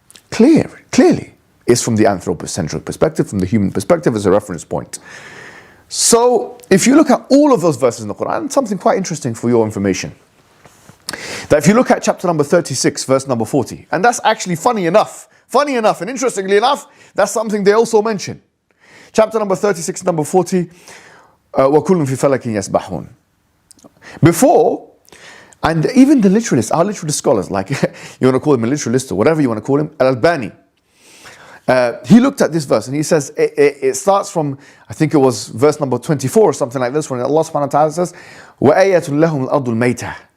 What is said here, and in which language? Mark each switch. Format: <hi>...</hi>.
<en>Clearly, is from the anthropocentric perspective, from the human perspective as a reference point. So, if you look at all of those verses in the Quran, something quite interesting for your information. That if you look at chapter number 36, verse number 40, and that's actually funny enough, and interestingly enough, that's something they also mention. Chapter number 36, number 40,</en> <ar>وَكُلٌ فِي فَلَكٍ يَسْبَحُونَ.</ar> <en>Before, and even the literalists, our literalist scholars, like you want to call him a literalist or whatever you want to call him, Al-Albani, he looked at this verse and he says, it starts from, I think it was verse number 24 or something like this, when Allah subhanahu wa ta'ala says,</en> <ar>وَآيَةٌ لَهُمُ الْأَرْضُ الْمَيْتَةِ.</ar>